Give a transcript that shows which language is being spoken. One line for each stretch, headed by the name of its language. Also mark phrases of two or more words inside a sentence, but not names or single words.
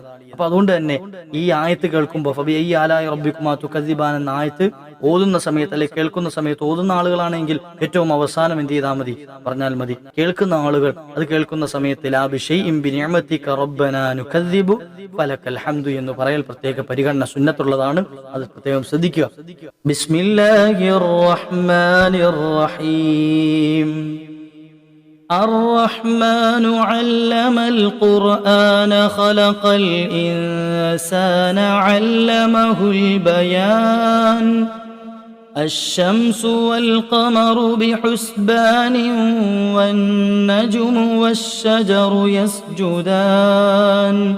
Malayalam: അപ്പൊ അതുകൊണ്ട് തന്നെ ഈ ആയത്ത് കേൾക്കുമ്പോൾ
Arabic: فبأي آلاء ربكما تكذبان
Malayalam: എന്ന ആയത്ത് ഓതുന്ന സമയത്ത് അല്ലെങ്കിൽ കേൾക്കുന്ന സമയത്ത്, ഓതുന്ന ആളുകളാണെങ്കിൽ ഏറ്റവും അവസാനം എന്ത് ചെയ്താൽ മതി, പറഞ്ഞാൽ മതി. കേൾക്കുന്ന ആളുകൾ അത് കേൾക്കുന്ന സമയത്ത്
Arabic: لا بشيء بنعمتك ربنا نكذب فلك الحمد
Malayalam: എന്ന് പറയൽ പ്രത്യേക പരിഗണന സുന്നത്തുള്ളതാണ്. അത് പ്രത്യേകം ശ്രദ്ധിക്കുക.
Arabic: بسم الله الرحمن الرحيم. الرحمن علم القرآن خلق الإنسان علمه البيان الشمس والقمر بحسبان والنجم والشجر يسجدان